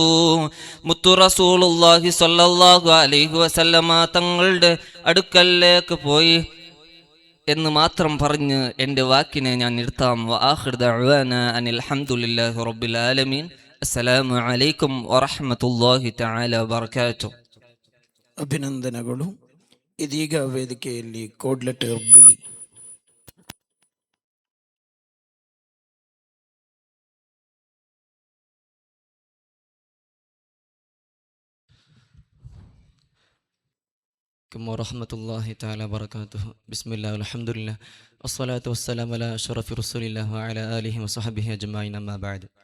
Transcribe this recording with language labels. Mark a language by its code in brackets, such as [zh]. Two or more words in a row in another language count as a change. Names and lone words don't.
[ml] മുത്തു [ar] رسول الله صلى الله عليه وسلم [ml] തങ്ങളുടെ അടുക്കലേക്ക് പോയി എന്ന് മാത്രം പറഞ്ഞ് എൻ്റെ വാക്കിനെ ഞാൻ നിർത്താം. [ar] وآخر دعوانا أن الحمد لله رب العالمين. السلام عليكم ورحمة الله تعالى وبركاته. [kn] ಅಭಿನಂದನೆಗಳು. ಇದೀಗ ವೇದಿಕೆಯಲ್ಲಿ [en] code letter [kn] ಬಿ. [ar] ورحمة الله تعالى وبركاته. بسم الله والحمد لله والصلاة والسلام على أشرف رسول الله وعلى آله وصحبه أجمعين، أما بعد.